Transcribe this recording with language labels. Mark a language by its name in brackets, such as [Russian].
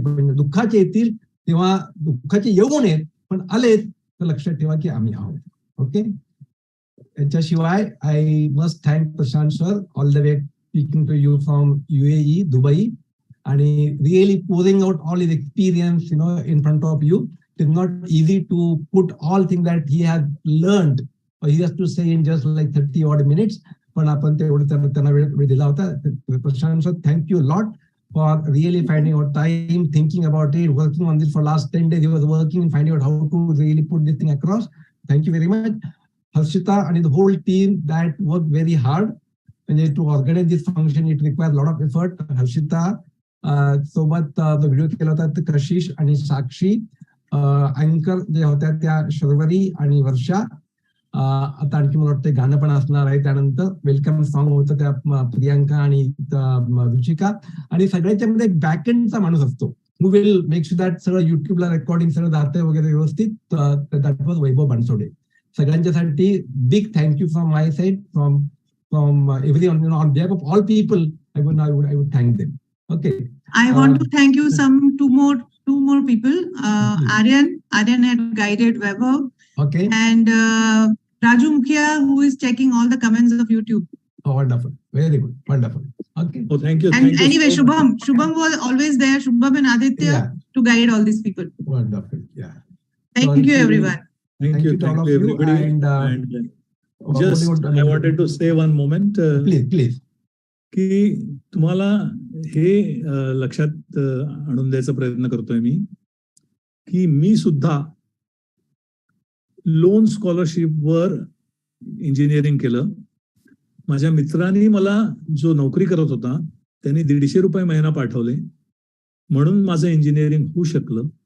[Marathi] पण दुःखाचे येतील तेव्हा दुःखाचे येऊ नयेत, पण आलेत तर लक्षात ठेवा की आम्ही आहोत. ओके. याच्याशिवाय [English] I must thank Prashant sir, all the way speaking to you from UAE, Dubai, आणि really pouring out all his experience in front of you. It is not easy to put all things that he has learned or he has to say in just like 30 odd minutes. [Marathi] पण आपण तेवढं त्यांना वेळ दिला होता. [English] Prashant sir, thank you lot for really finding out time, thinking about it, working on this for last 10 days. He was working and finding out how to really put this thing across. Thank you very much. Harshita and the whole team that worked very hard. And to organize this function, it requires a lot of effort. [Marathi] Harshita, सोबत video केला होता कशिश आणि साक्षी, अँकर जे होत्या त्या शर्वरी आणि वर्षा. आता आणखी मला वाटतं गाणं पण असणार आहे त्यानंतर. वेलकम सॉन्ग होतं त्या प्रियांका आणि रुचिका. आणि सगळ्याच्या मध्ये एक बॅकएंडचा माणूस असतो, [English] who will make sure that [Marathi] सगळं युट्यूबला रेकॉर्डिंग सगळं जातंय वगैरे व्यवस्थित. [English] That was Vaibhav Bansode. [Marathi] सगळ्यांच्यासाठी [English] Big thank you from my side, from everyone, on behalf of all people. I would thank them. Okay. I want to thank you two more people. Aryan had guided Vaibhav. Okay. And Raju Mukhia, who is checking all the comments of YouTube. Oh, wonderful. Very good. Wonderful. Okay. Oh, thank you. And thank anyway, you so Shubham was always there. Shubham and Aditya to guide all these people. Wonderful. Yeah. Thank you, everyone. Thank you to all of you, everybody. And just I wanted to say one moment. Please. [Marathi] की तुम्हाला हे लक्षात आणून द्यायचा प्रयत्न करतोय मी, की मी सुद्धा लोन स्कॉलरशिपवर इंजिनिअरिंग केलं. माझ्या मित्रांनी मला, जो नोकरी करत होता, त्यांनी ₹150 महिना पाठवले, म्हणून माझं इंजिनिअरिंग होऊ शकलं.